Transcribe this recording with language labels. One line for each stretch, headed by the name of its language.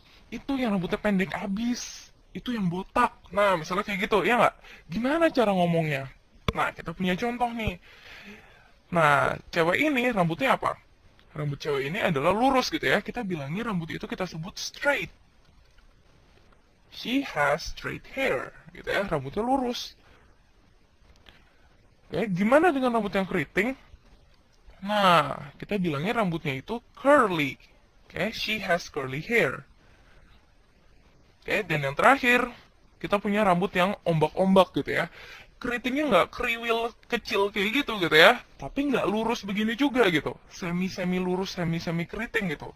Indonesian: Itu yang rambutnya pendek abis. Itu yang botak. Nah, misalnya kayak gitu, ya nggak? Gimana cara ngomongnya? Nah, kita punya contoh nih. Nah, cewek ini rambutnya apa? Rambut cewek ini adalah lurus gitu ya. Kita bilangnya rambut itu kita sebut straight.
English: She has straight hair, gitu ya.
Indonesian: Rambutnya lurus. Oke, gimana dengan rambut yang keriting? Nah, kita bilangnya rambutnya itu curly. Oke,
English: she has curly hair.
Indonesian: Oke, dan yang terakhir, kita punya rambut yang ombak-ombak gitu ya. Keritingnya nggak kriwil kecil kayak gitu ya, tapi nggak lurus begini juga gitu, semi lurus, semi keriting gitu.